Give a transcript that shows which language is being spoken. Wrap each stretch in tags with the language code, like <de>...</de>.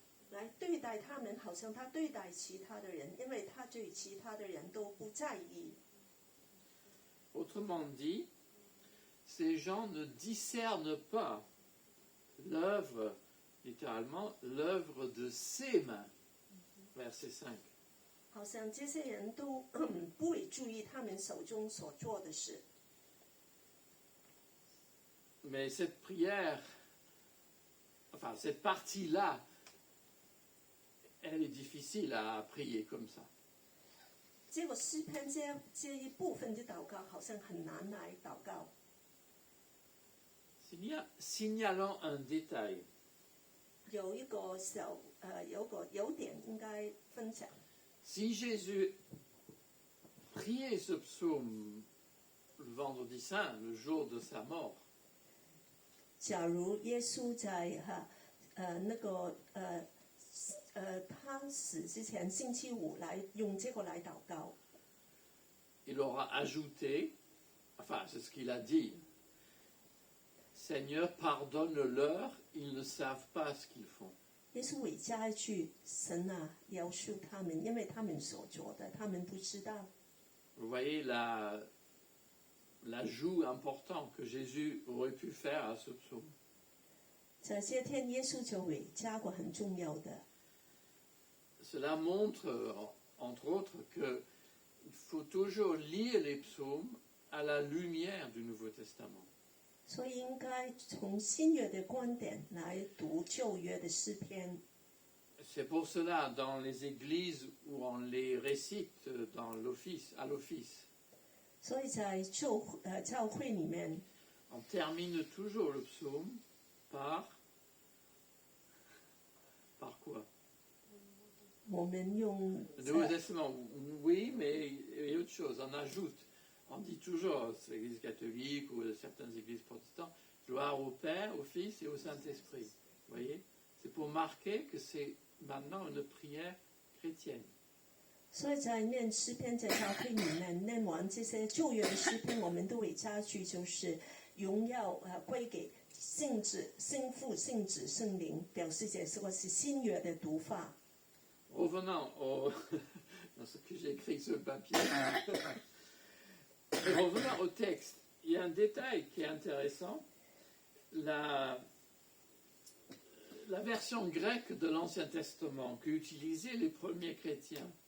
<zh>来对待他们，好像他对待其他的人，因为他对其他的人都不在意。</zh> <fr>Autrement dit, ces gens ne discernent pas l'œuvre, littéralement, l'œuvre de ses mains. Verset 5.</fr> <zh>好像这些人都不会注意他们手中所做的事。</zh> <fr>Mais cette prière, enfin cette partie-là, elle est difficile à prier comme ça.</fr> <zh>这个诗篇这一部分的祷告，好像很难来祷告。</zh> <fr>Signalons un détail.</fr> <zh>有一个有点应该分享。</zh> <fr>Si Jésus priait ce psaume le vendredi saint, le jour de sa mort,</fr> <zh>假如耶稣在他死之前星期五来用这个来祷告，</zh> <fr>il aura ajouté, enfin c'est ce qu'il a dit, Seigneur, pardonne-leur, ils ne savent pas ce qu'ils font.</fr> <zh>耶稣会加一句：“神啊，饶恕他们，因为他们所做的，他们不知道。”</zh> <fr>Vous voyez l'ajout important que Jésus aurait pu faire à ce psaume.</fr> <zh>这些天耶稣就会加过很重要的。</zh> <fr>cela montre, entre autres, qu'il faut toujours lire les psaumes à la lumière du Nouveau Testament.</fr> <zh>所以应该从新约的观点来读旧约的诗篇。</zh> <fr>C'est pour cela, dans les églises où on les récite à l'office,</fr> <zh>所以在教会里面，</zh> <fr>on termine toujours le psaume par quoi?</fr> <zh>我们用</zh> <fr>Le Nouveau Testament, oui, mais il y a autre chose, on ajoute. On dit toujours, c'est l'église catholique ou certaines églises protestantes, gloire au Père, au Fils et au Saint-Esprit. Vous voyez? C'est pour marquer que c'est maintenant une prière chrétienne.</fr> <zh>所以在念诗篇，在教会里面念完这些旧约的诗篇，我们都会加句，就是荣耀归给圣子、圣父、圣子、圣灵，表示这是新约的读法。</zh> <fr>Revenons dans ce que j'ai écrit sur le papier. Revenons au texte. Il y a un détail qui est intéressant. La version grecque de l'Ancien Testament qu'utilisaient les premiers chrétiens</fr>